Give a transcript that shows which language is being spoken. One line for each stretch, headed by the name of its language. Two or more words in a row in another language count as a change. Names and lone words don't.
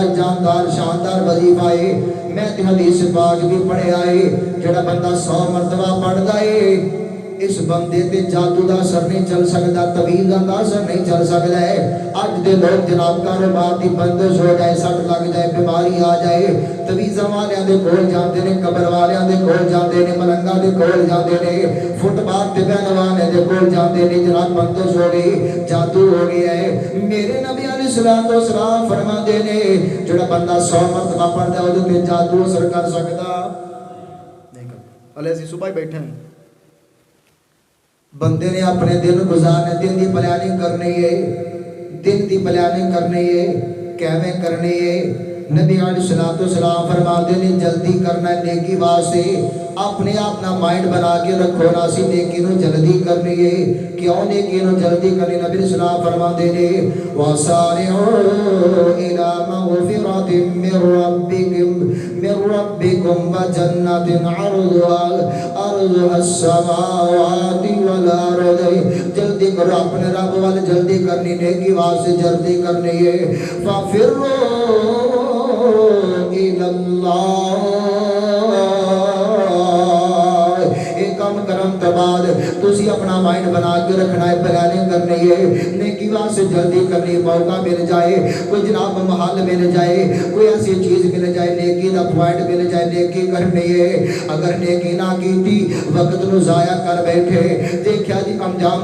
Punjabi: جاندار شاندار وظیفہ ہے میں تے حدیث پاک بھی پڑھے آئے جڑا بندہ 100 مرتبہ پڑھ دائے اس بندے تے جادو دا اثر نہیں چل سکتا طویل دا اثر نہیں چل سکتا ہے اج دے لوگ جناب کاروبار دی بندش ہو جائے سٹ لگ جائے بیماری آ جائے طویزہ والیاں دے کول جاندے نے قبر والیاں دے کول جاندے نے ملنگاں دے کول جاندے نے فٹ پاتھ تے بہن والے دے کول جاندے نے جناب بندش ہو گئی جادو ہو گیا ہے میرے نبی علیہ السلام فرماندے نے جڑا بندہ 100 مرتبہ پڑھدا ہے اودے تے جادو اثر کر سکدا نہیں کر ہلے اسی صبح ہی بیٹھے ہیں بندے نے اپنے دن گزارنے دن دی پلاننگ کرنی ہے دن دی پلاننگ کرنی ہے کیویں کرنی ہے نبی علیہ السلام فرماتے نے جلدی کرنا ہے نیکی واسطے اپنے آپ نہ مائنڈ بنا کے رکھو ناسی نیکی نو جلدی کرنی ہے کیوں نیکی نو جلدی کرنی نبی علیہ السلام فرماتے نے
Arabic: وَسَارِعُوا إِلَى مَغْفِرَةٍ مِّن رَبِّكُمْ وَجَنَّةٍ عَرْضُهَا السَّمَاوَاتِ وَالْأَرْضُ
Punjabi: جلدی کرو اپنے رب وال جلدی کرنی نیکی واسطے جلدی کرنی ہے
Arabic: فَفِرُّوا إِلَى اللَّهِ
Punjabi: کم کرم تو بعد تسی اپنا مائنڈ بنا کے رکھنا ہے پلاننگ کرنی ہے نیکی واسطے جلدی کرنی موقع مل جائے کوئی جناب محل مل جائے کوئی ایسی چیز مل جائے نیکی دا پوائنٹ مل جائے نیکی کرنی ہے اگر نیکی نہ کیتی وقت نو ضائع کر بیٹھے دیکھیا جی انجام